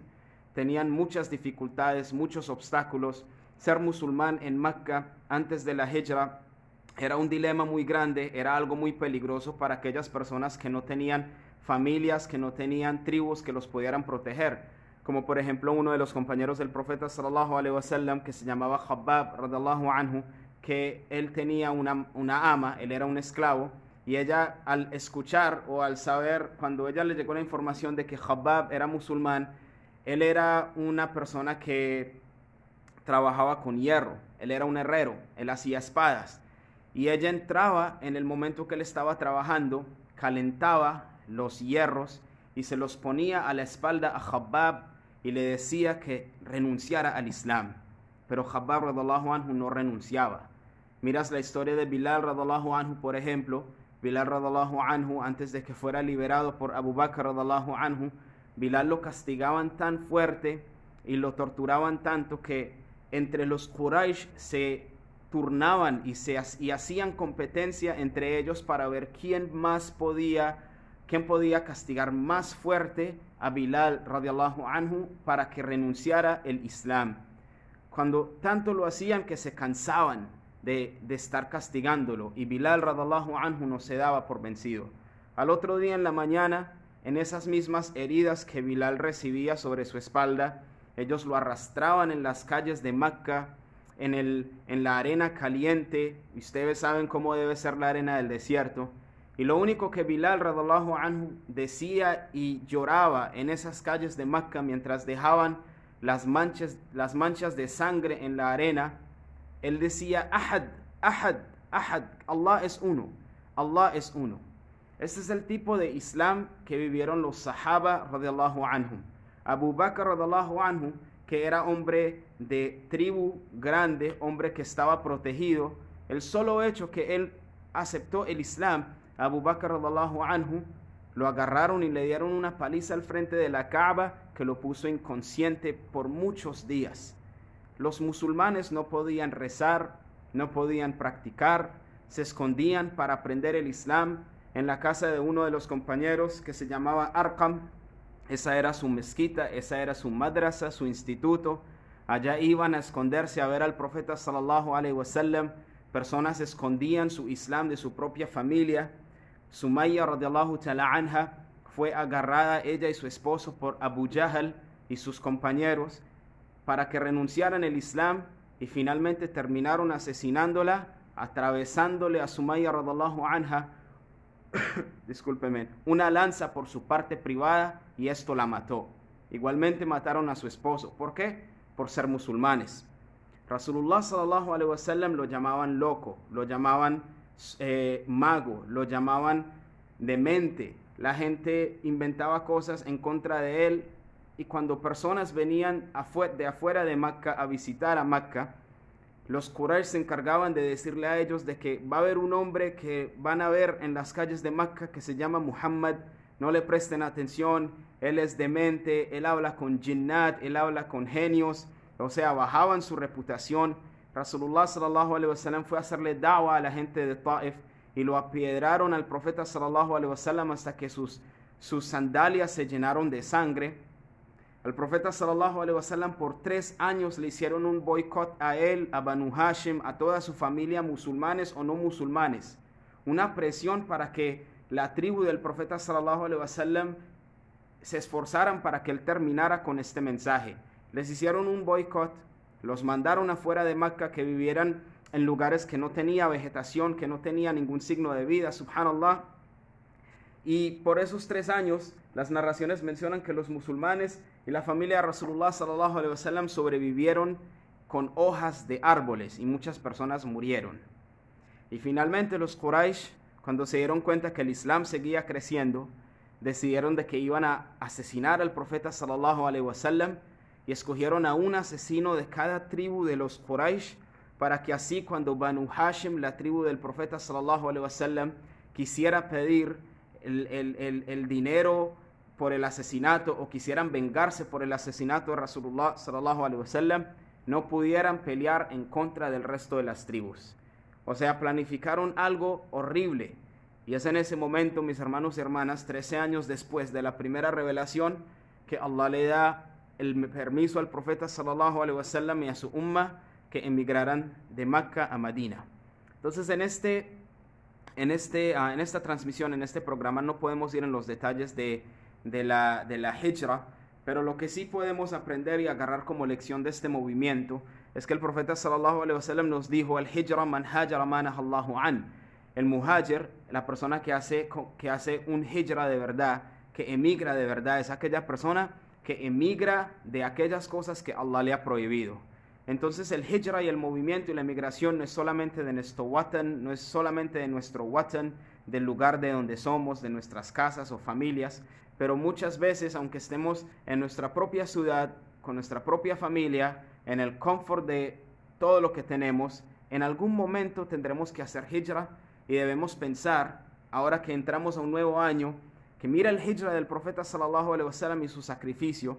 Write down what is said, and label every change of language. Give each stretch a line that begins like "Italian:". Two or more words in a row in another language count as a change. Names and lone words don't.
Spanish: Tenían muchas dificultades, muchos obstáculos. Ser musulmán en Mecca antes de la Hijra era un dilema muy grande, era algo muy peligroso para aquellas personas que no tenían familias, que no tenían tribus que los pudieran proteger. Como por ejemplo uno de los compañeros del profeta
Arabic: صلى الله عليه وسلم,
Spanish: que se llamaba Khabbab
Arabic: رضي الله عنه,
Spanish: que él tenía una ama, él era un esclavo, y ella, al escuchar o al saber, cuando ella le llegó la información de que Khabbab era musulmán, él era una persona que trabajaba con hierro, él era un herrero, él hacía espadas, y ella entraba en el momento que él estaba trabajando, calentaba los hierros y se los ponía a la espalda a Khabbab y le decía que renunciara al Islam. Pero Khabbab
Arabic: رضي الله عنه
Spanish: no renunciaba. Miras la historia de Bilal radallahu anhu, por ejemplo. Bilal
Arabic: رضي الله عنه,
Spanish: antes de que fuera liberado por Abu Bakr
Arabic: رضي الله عنه,
Spanish: Bilal lo castigaban tan fuerte y lo torturaban tanto que entre los Quraysh se turnaban y hacían competencia entre ellos para ver quién podía castigar más fuerte a Bilal
Arabic: رضي الله عنه
Spanish: para que renunciara el Islam. Cuando tanto lo hacían que se cansaban de estar castigándolo, y Bilal
Arabic: رضي الله عنه
Spanish: no se daba por vencido. Al otro día en la mañana, en esas mismas heridas que Bilal recibía sobre su espalda, ellos lo arrastraban en las calles de Mecca, en la arena caliente, y ustedes saben cómo debe ser la arena del desierto, y lo único que Bilal
Arabic: رضي الله عنه
Spanish: decía y lloraba en esas calles de Mecca mientras dejaban las manchas de sangre en la arena, él decía:
Arabic: أحد، أحد، أحد,
Spanish: Allah es uno, Allah es uno. Este es el tipo de Islam que vivieron los Sahaba
Arabic: رضي الله عنهم.
Spanish: Abu Bakr
Arabic: رضي الله عنه,
Spanish: que era hombre de tribu grande, hombre que estaba protegido, el solo hecho que él aceptó el Islam, Abu Bakr
Arabic: رضي الله عنه,
Spanish: lo agarraron y le dieron una paliza al frente de la Kaaba que lo puso inconsciente por muchos días. Los musulmanes no podían rezar, no podían practicar, se escondían para aprender el Islam en la casa de uno de los compañeros que se llamaba Arqam. Esa era su mezquita, esa era su madrasa, su instituto. Allá iban a esconderse a ver al profeta
Arabic: صلى الله عليه وسلم.
Spanish: Personas escondían su Islam de su propia familia. Sumayya
Arabic: رضي الله تعالى عنها
Spanish: fue agarrada, ella y su esposo, por Abu Jahl y sus compañeros para que renunciaran el Islam, y finalmente terminaron asesinándola, atravesándole a Sumayya
Arabic: رضي الله عنها
Spanish: discúlpeme, una lanza por su parte privada, y esto la mató. Igualmente mataron a su esposo. ¿Por qué? Por ser musulmanes.
Arabic: رسول الله صلى الله عليه وسلم
Spanish: lo llamaban loco, lo llamaban mago, lo llamaban demente. La gente inventaba cosas en contra de él, y cuando personas venían de afuera de Mecca a visitar a Mecca, los Quraysh se encargaban de decirle a ellos de que va a haber un hombre que van a ver en las calles de Mecca que se llama Muhammad, no le presten atención, él es demente, él habla con jinnat, él habla con genios. O sea, bajaban su reputación.
Arabic: رسول الله صلى الله عليه وسلم
Spanish: fue a hacerle da'wa a la gente de Taif, y lo apiedraron al profeta
Arabic: صلى الله عليه وسلم
Spanish: hasta que sus sandalias se llenaron de sangre. Al profeta
Arabic: صلى الله عليه وسلم
Spanish: por 3 años le hicieron un boicot a él, a Banu Hashim, a toda su familia, musulmanes o no musulmanes. Una presión para que la tribu del profeta
Arabic: صلى الله عليه وسلم
Spanish: se esforzaran para que él terminara con este mensaje. Les hicieron un boicot, los mandaron afuera de Mecca, que vivieran en lugares que no tenía vegetación, que no tenía ningún signo de vida, subhanallah. Y por esos 3 años, las narraciones mencionan que los musulmanes y la familia de
Arabic: رسول الله صلى الله عليه وسلم
Spanish: sobrevivieron con hojas de árboles, y muchas personas murieron. Y finalmente los Quraysh, cuando se dieron cuenta que el Islam seguía creciendo, decidieron de que iban a asesinar al profeta
Arabic: صلى الله عليه وسلم,
Spanish: y escogieron a un asesino de cada tribu de los Quraysh, para que así cuando Banu Hashim, la tribu del profeta
Arabic: صلى الله عليه وسلم,
Spanish: quisiera pedir el dinero por el asesinato, o quisieran vengarse por el asesinato de
Arabic: رسول الله صلى الله عليه وسلم,
Spanish: no pudieran pelear en contra del resto de las tribus. O sea, planificaron algo horrible. Y es en ese momento, mis hermanos y hermanas, 13 años después de la primera revelación, que Allah le da el permiso al profeta
Arabic: صلى الله عليه وسلم
Spanish: y a su umma que emigraran de Mecca a Medina. Entonces, en esta transmisión, en este programa, no podemos ir en los detalles de la hijra, pero lo que sí podemos aprender y agarrar como lección de este movimiento es que el profeta
Arabic: صلى الله عليه وسلم
Spanish: nos dijo: el hijra
Arabic: من هاجر ما نهى الله عن.
Spanish: El muhajir, la persona que hace un hijra de verdad, que emigra de verdad, es aquella persona que emigra de aquellas cosas que Allah le ha prohibido. Entonces el hijra y el movimiento y la emigración no es solamente de nuestro watan, no es solamente de nuestro watan, del lugar de donde somos, de nuestras casas o familias, pero muchas veces, aunque estemos en nuestra propia ciudad, con nuestra propia familia, en el confort de todo lo que tenemos, en algún momento tendremos que hacer hijra, y debemos pensar, ahora que entramos a un nuevo año, que mira el hijra del profeta
Arabic: صلى الله عليه وسلم
Spanish: y su sacrificio.